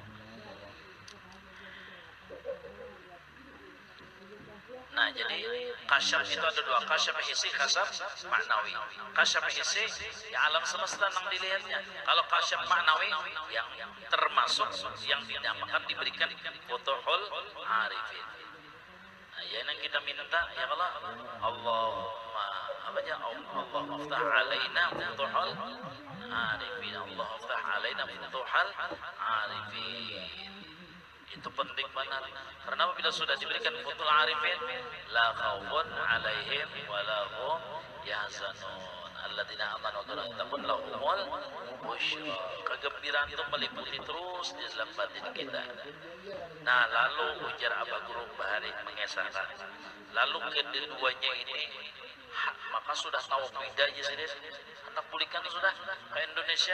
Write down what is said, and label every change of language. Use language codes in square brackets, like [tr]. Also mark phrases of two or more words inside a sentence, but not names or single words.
[id] Nah, jadi kasyaf itu ada dua, kasyaf hissi, kasyaf maknawi. Kasyaf hissi ya alam semesta yang dilihatnya. Kalau kasyaf maknawi yang termasuk yang dinamakan diberikan [ar] فتوح العارفين. [id] Nah, ya yang kita minta ya kalau Allahumma apa aja [ar] الله افتح علينا فتوح العارفين, الله افتح علينا فتوح العارفين. [id] Itu penting banget karena apabila sudah diberikan [ar] فتوح العارفين, لا خوف عليهم ولا هم يحزنون الذين آمنوا وتكون لهم البشرى. [id] Kegembiraan itu meliputi terus di dalam batin kita. Nah, lalu ujar Abah Guru Bahari mengesahkan, lalu keduanya ini maka sudah tahu beda aja sih, anak pulikan sudah ke Indonesia.